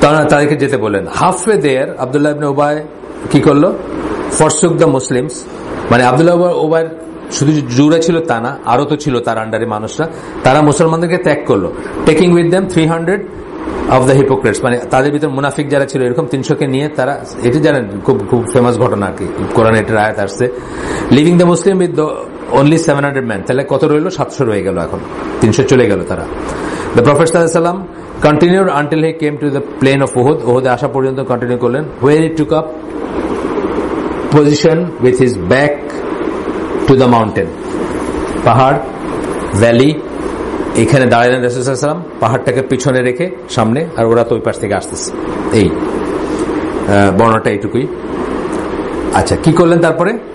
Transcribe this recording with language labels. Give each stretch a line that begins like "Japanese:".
Bangla: তাদেরকে যেতে বলেন।
English: halfway there
Bangla: আব্দুল্লাহ ইবনে উবাই কি করলো,
English: forsook the Muslims,
Bangla: মানে আব্দুল্লাহ উবাই শুধু জুড়ে ছিল তা না, আরো তো ছিল তার আন্ডারে মানুষরা, তারা মুসলমানদেরকে ত্যাগ করলো,
English: taking with them 300 of the hypocrites,
Bangla: মানে তাদের ভিতর মুনাফিক যারা ছিল এরকম 300-কে নিয়ে তারা, এটি জানেন খুব খুব ফেমাস ঘটনা আর কি, কোরআনে এটার আয়াত আসছে,
English: Leaving the Muslim with only 700 man.
Bangla: তাহলে কত রইল? 700 রয়ে গেল, এখন 300 চলে গেল তারা।
English: The prophet সাল্লাল্লাহু আলাইহি ওয়াসাল্লাম continued until he came to the plain of Uhud.
Bangla: Uhud আসা পর্যন্ত কন্টিনিউ করলেন,
English: where he took up position with his back to the mountain,
Bangla: পাহাড় ভ্যালি, এখানে দাঁড়ালেন রাসূল সাল্লাল্লাহু আলাইহি ওয়াসাল্লাম, পাহাড়টাকে পিছনে রেখে সামনে, আর ওরা তো ওই পাশ থেকে আসতেছে। এই বর্ণনাটা এইটুকুই। আচ্ছা, কি করলেন তারপরে?